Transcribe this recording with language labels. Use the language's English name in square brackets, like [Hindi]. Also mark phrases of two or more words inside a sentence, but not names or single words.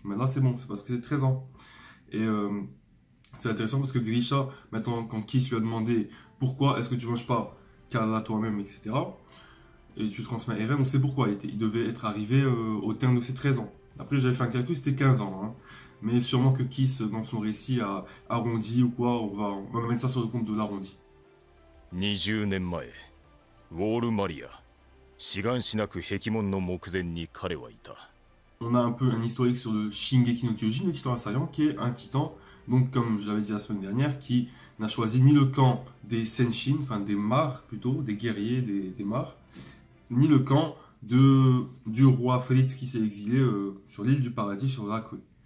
[French] Mais là, c'est bon, c'est parce que c'est 13 ans. Et c'est intéressant parce que Grisha, maintenant, quand Kiss lui a demandé pourquoi est-ce que tu ne manges pas Kala toi-même, etc., et tu transmets à Eren, on sait pourquoi. Il devait être arrivé au terme de ses 13 ans. Après, j'avais fait un calcul, c'était 15 ans. Hein. Mais sûrement que Kiss, dans son récit, a arrondi ou quoi, on va mettre ça sur le compte de l'arrondi. [Japanese] 20 年前、ウォールマリア、志願しなく壁門の目前に彼はいた。 [French] On a un peu un historique sur le Shingeki no Kyojin, le titan assaillant, qui est un titan, donc comme je l'avais dit la semaine dernière, qui n'a choisi ni le camp des Senshin, enfin des Mars plutôt, des guerriers, des Mars, ni le camp du roi Fritz qui s'est exilé sur l'île du paradis, sur Rakui.